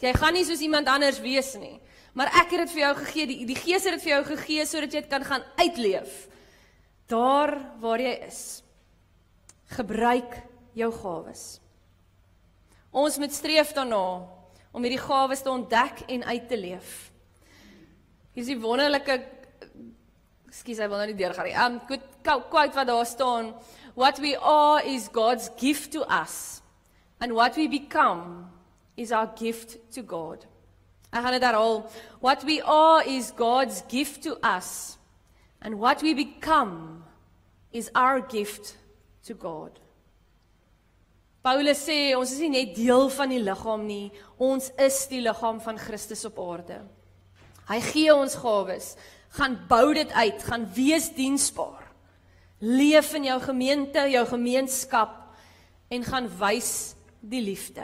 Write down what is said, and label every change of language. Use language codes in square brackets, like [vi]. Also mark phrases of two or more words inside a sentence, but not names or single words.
[af] Jy gaan nie soos iemand anders wees nie, maar ek het dit vir jou gegee, die Gees het dit vir jou gegee, sodat jy dit kan gaan uitleef, daar waar jy is. Gebruik jou gawes. Ons moet streef daarna, om hierdie gawes te ontdek en uit te leef. Hier is die wonderlike, ekskuus, hy wil nou nie deurgaan nie, quote wat daar staan, [en] "What we are is God's gift to us, and what we become is our gift to God." [af] Ek gaan dit herhaal. [en] What we are is God's gift to us, and what we become is our gift to God. [af] Paulus sê, ons is nie net deel van die liggaam nie, ons is die liggaam van Christus op aarde. Hy gee ons gawes, gaan bou dit uit, gaan wees diensbaar. Leef in jou gemeente, jou gemeenskap, en gaan wys die liefde.